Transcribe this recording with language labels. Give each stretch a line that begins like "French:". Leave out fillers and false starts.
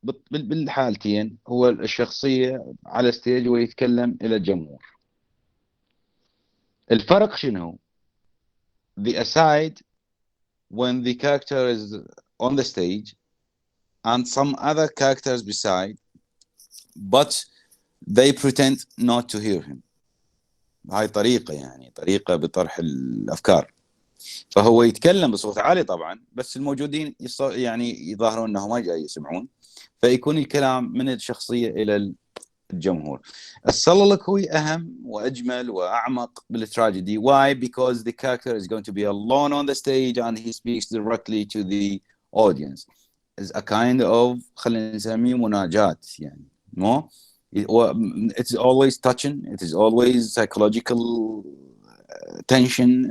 Arabic: بالحالتين هو الشخصية على الستيج ويتكلم إلى الجمهور. الفرق شنو؟
English: The aside when the character is on the stage and some other characters beside but they pretend not to hear him.
Arabic: هاي طريقة يعني طريقة بطرح الأفكار. فهو يتكلم بصوت عالي طبعا بس الموجودين يعني يظاهرون أنه ما جاي يسمعون فيكون الكلام من الشخصية إلى الجمهور. السولولوكوي أهم وأجمل وأعمق بالتراجيدي.
English: Why? Because the character is going to be alone on the stage and he speaks directly to the audience. It's a kind of
Arabic: خلينا نسميه مناجاة يعني.
English: No? It's always touching. It is always psychological tension.